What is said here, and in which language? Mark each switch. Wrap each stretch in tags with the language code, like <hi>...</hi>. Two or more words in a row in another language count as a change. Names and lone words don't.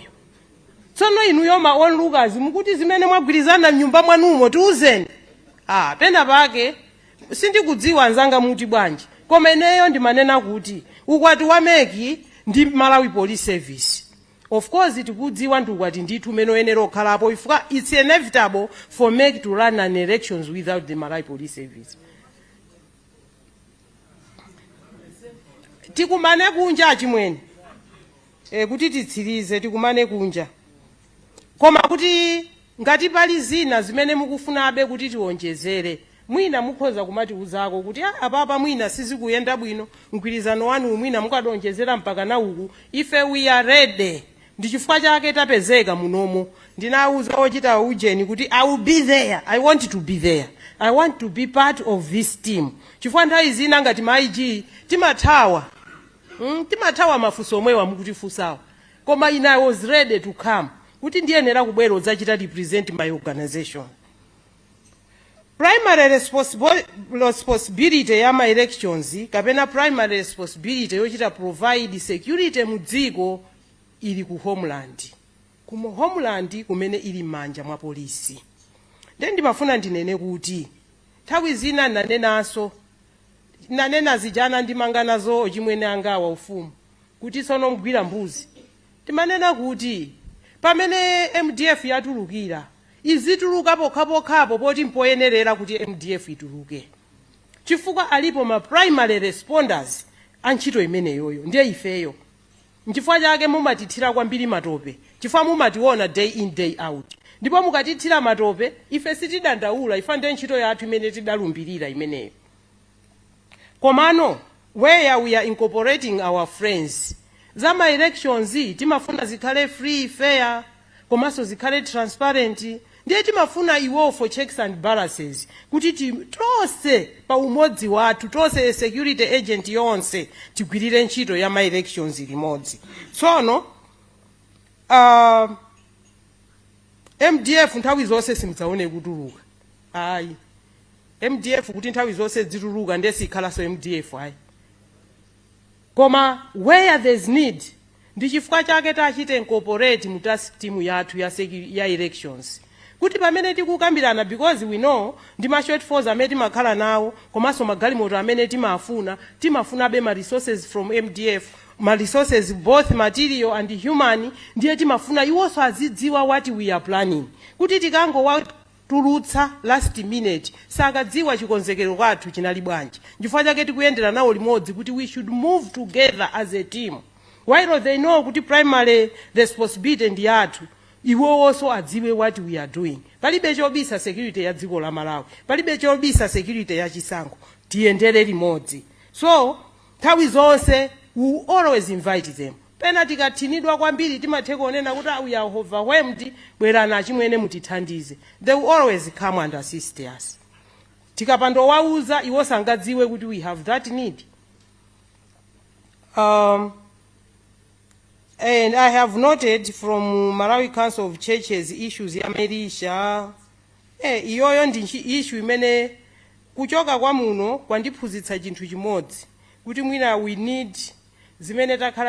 <ny>Tsono inuyo ma onlookers mukuti zimene mwagwirizana mnyumba mwanumo tiuzeni. Pena pake sindikudziwa anzanga muti bwanji. Koma ineyo ndimanena kuti ukwati wa meki ndi Malawi Police Service.</ny> <en>Of course</en> <ny>tikudziwa ndi ukwati ndithu umene oyenera okhalapo ifika</ny> <en>it's inevitable for meki to run an elections without the Malawi Police Service.</en> <ny>Tikumane kunja achimwene. Kuti titsirize tikumane kunja. Koma kuti ngati pali zina zimene mukufunabe kuti tionjezere, mwina mukhoza kumati uzako kuti apapa mwina sizikuyenda bwino, mgwirizano wanu mwina mukadonjezera mpaka na uku, ife</ny> <en>we are ready.</en> <ny>Ndi chifukwa chake tapezeka munomo. Ndinauza ochita ujeni kuti</ny> <en>I will be there. I want to be there. I want to be part of this team.</en> <ny>Chifukwa nthawi zina ngati maiji timathawa. Timathawa mafunso omwewa mukutifunsawa.</ny> <en>Koma I was ready to come.</en> <ny>Kuti ndiyenera kubwera udzachita</ny> <en>represent my organization. Primary responsibility ya my elections kapena primary responsibility yochita provide security</en> <ny>mudziko ili ku</ny> <en>homeland.</en> <ny>Kumo homeland kumene ili manja mwa polisi. Ndimafuna ndinene kuti nthawi zina nanena zijana ndimanganazo ochimwene anga wa ufumu kuti sono mgwira mbuzi. Timanena kuti pamene MDF yatulukira izituluka pokhapokhapo poti mpoyenerera kuti MDF ituluke. Chifukwa alipo ma</ny> <en>primary responders</en> <ny>antchito imeneyoyo ndiye ifeyo. Nchifukwa chake mumatithira kwambiri matope. Chifukwa mumationa</ny> <en>day in day out.</en> <ny>Ndipo mukatithira matope ife sitidandaula ifa ndiye ntchito yathu imene tidalumbirira imeneyo.</ny> <en>Komano where we are incorporating our friends.</en> <ny>Zama elections timafuna zikhale</ny> <en>free, fair,</en> <ny>komanso zikhale transparent. Ndiye timafuna iwo</ny> <en>for checks and balances.</en> <ny>Kuti tonse pa umodzi wathu, tonse</ny> <en>security agent</en> <ny>yonse tigwirire ntchito ya ma elections limodzi. Tsono MDF nthawi zonse simudzaone kutuluka. Ayi. MDF kuti nthawi zonse zituluka ndiye sikhala so MDF ayi. Koma</ny> <en>where there's need</en> <ny>ndi chifukwa chake tachite incorporate mu</ny> <en>task team</en> <ny>yathu ya elections. Kuti pamene tikukambirana</ny> <en>because we know</en> <ny>ndi ma</ny> <en>short force</en> <ny>amene timakhala nawo komanso magalimoto amene timafuna be ma</ny> <en>resources from MDF,</en> <ny>ma</ny> <en>resources both material and human,</en> <ny>ndiye timafuna iwonso azidziwa</ny> <en>what we are planning.</en> <ny>Kuti tikangowatulutsa</ny> <en>last minute</en> <ny>sakadziwa chikonzekero kwathu chinali bwanji. Chifukwa chake tikuyendera nawo limodzi kuti</ny> <en>we should move together as a team. While they know kuti primary responsibility</en> <ny>ndi yathu, iwo</ny> <en>also adziwe what we are doing.</en> <ny>Palibe chobisa security ya dziko la Malawi. Palibe chobisa security ya chisankho. Tiyendere limodzi. So, nthawi zonse</ny> <en>we always invite them.</en> <ny>pena tikathinidwa kwambiri timathe kuonena kuti</ny> <en>we are overwhelmed,</en> <ny>bwerani achimwene mutithandize.</ny> <en>They will always come and assist us.</en> <ny>Tikapandowauza iwo sangadziwe kuti</ny> <en>we have that need. And I have noted from Malawi Council of Churches issues ya Merisha.</en> <ny>Iyoyo ndi issue imene kuchoka kwa muno kwandiphunzitsa chinthu chimodzi kuti mwina</ny> <en>we need</en> <ny>zimene takhala</ny>